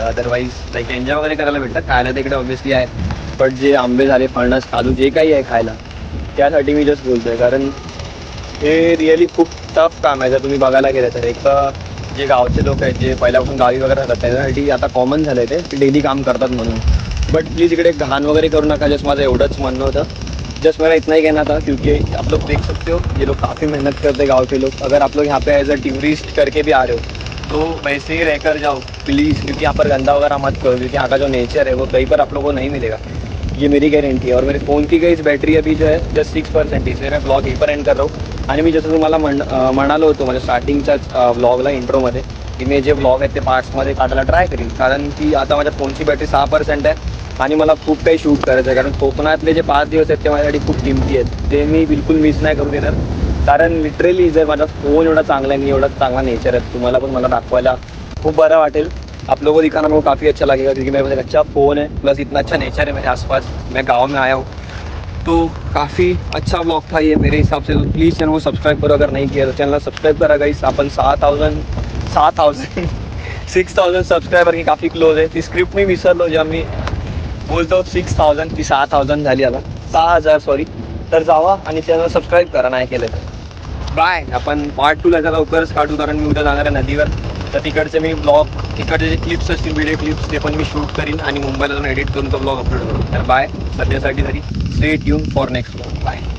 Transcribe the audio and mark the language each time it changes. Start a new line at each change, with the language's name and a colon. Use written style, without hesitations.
Marathi: Otherwise like enjoy वगैरे करायला भेटतं. खायला तिकडे ऑब्व्हियसली आहे, बट जे आंबे झाले, फणस, काजू, जे काही आहे खायला, त्यासाठी मी जस्ट बोलतोय. कारण हे रिअली खूप टफ काम आहे. जर तुम्ही बघायला गेलं तर एक जे गावचे लोक आहेत, जे पहिल्यापासून गावी वगैरे राहतात, त्याच्यासाठी आता कॉमन झालं आहे ते डेली काम करतात म्हणून. बट प्लीज इकडे घाण वगैरे करू नका, जस्ट माझं एवढंच म्हणणं होतं.
Hindi: जस्ट मेरा इतना ही कहना था, क्योंकि आप लोग देख सकते हो ये लोग काफ़ी मेहनत करते हैं गाँव के लोग. अगर आप लोग यहाँ पे
English: as a tourist
Hindi: करके भी आ रहे हो तो वैसे ही रहकर जाओ प्लीज़, क्योंकि यहाँ पर गंदा वगैरह मत करो, क्योंकि यहाँ का जो नेचर है वो कहीं पर आप लोगों को नहीं मिलेगा. ये मेरी गारंटी है. और मेरे फ़ोन की गई बॅटरी अभी जो है जस्ट 6%. इसलिए मैं ब्लॉग यहीं पर एंड कर रहा हूँ.
Marathi: आणि मी जसं तुम्हाला म्हणालो होतो माझ्या स्टार्टिंगच्याच ब्लॉगला इंट्रोमध्ये, की मी जे ब्लॉग आहेत ते पार्ट्समध्ये काढायला ट्राय करीन. कारण की आता माझ्या फोनची बॅटरी 6% आहे आणि मला खूप काही शूट करायचं आहे. कारण कोकणातले जे 5 दिवस आहेत ते माझ्यासाठी खूप किमती आहेत, ते मी बिलकुल मिस नाही करू देणार. कारण लिटरली जर माझा फोन एवढा चांगला आहे, एवढा चांगला नेचर आहे, तुम्हाला पण मला दाखवायला खूप बरं वाटेल.
Hindi: आप लोगों को दिखाना मेरे को काफ़ी अच्छा लगेगा, क्योंकि मेरे पास एक अच्छा फ़ोन है, प्लस इतना अच्छा नेचर है मेरे आसपास. मैं गांव में आया हूँ, तो काफ़ी अच्छा ब्लॉग था ये मेरे हिसाब से. तो प्लीज़ चैनल को सब्सक्राइब करो, अगर नहीं किया तो
Marathi: चैनल सब्सक्राइब करा गाइस. आपण 6,000 सबस्क्रायबर की काफ़ी क्लोज आहे. ती स्क्रिप्ट मी विसरलो, जेव्हा मी बोलतो 6,000 ती 6,000 झाली, आता 6,000 सॉरी. तर जावा आणि चॅनल सबस्क्राईब करा नाही केलं तर. बाय. आपण पार्ट 2 याचा लवकरच काढू, कारण मी उद्या जाणार आहे नदीवर. तर तिकडचे मी ब्लॉग, तिकडचे जे क्लिप्स असतील, व्हिडिओ क्लिप्स, ते पण मी शूट करीन आणि मुंबईला जाऊन एडिट करून तो ब्लॉग अपलोड करू. तर बाय सध्यासाठी तरी.
English: Stay tune for next blog.
Marathi: Bye.